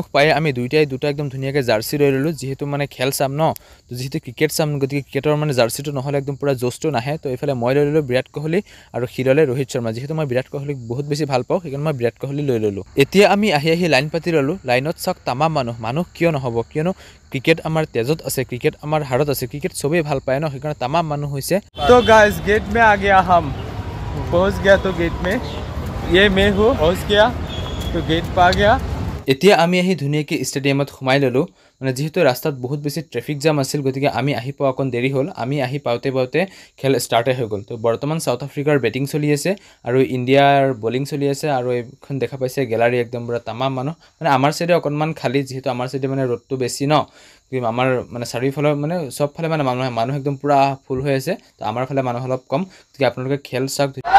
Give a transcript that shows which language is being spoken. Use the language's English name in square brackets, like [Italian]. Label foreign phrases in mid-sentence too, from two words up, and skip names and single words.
[Assamese] পাই আমি দুটা একদম ধুনীয়াকৈ জাৰ্চি লৈ ললো যেহেতু মানে খেল চাম ন তো যেহেতু ক্ৰিকেট চাম গতিকে ক্ৰিকেটৰ মানে জাৰ্চিটো নহ'লে একদম পুৰা জোচটো নাহে তো এইফালে মই লৈ ললো বিৰাট কোহলি আৰু হিৰলে ৰোহিত শৰ্মা যেহেতু মই বিৰাট কোহলিক বহুত বেছি ভাল পাওঁ সেইকাৰণে মই বিৰাট কোহলি লৈ ললো এতিয়া আমি আহি লাইন পাতি ললো লাইনত চাওক তামাম মানুহ কিয় নহ'ব কিয়নো ক্ৰিকেট আমাৰ তেজত আছে ক্ৰিকেট আমাৰ হাড়ত আছে ক্ৰিকেট সবেই ভাল পায় ন সেইকাৰণে তামাম মানুহ হৈছে [Hindi] तो गाइस गेट में आ गया हम पहुंच गया तो गेट में ये मैं हूँ पहुंच गया तो गेट पा गया [Assamese] এতিয়া আমি আহি ধুনীয়াকৈ ষ্টেডিয়ামত সোমাই ললো মানে যেহেতু ৰাস্তাত বহুত বেছি [English] traffic jam [Assamese] আছিল গতিকে আমি আহি পোৱা অকণ দেৰি হ'ল আমি আহি পাওঁতে খেল ষ্টাৰ্টে হৈ গ'ল তো বৰ্তমান সাউথ আফ্ৰিকাৰ বেটিং চলি আছে আৰু ইণ্ডিয়াৰ বলিং চলি আছে আৰু এইখন দেখা পাইছে গেলাৰী একদম পুৰা তামাম মানুহ মানে আমাৰ চাইডে অকণমান খালী যেহেতু আমাৰ চাইডে মানে ৰ'দটো বেছি ন আমাৰ মানে চাৰিওফালে মানে চবফালে মানে মানুহ একদম পুৰা ফুল হৈ আছে তো আমাৰ ফালে মানুহ অলপ কম গতিকে আপোনালোকে খেল চাওক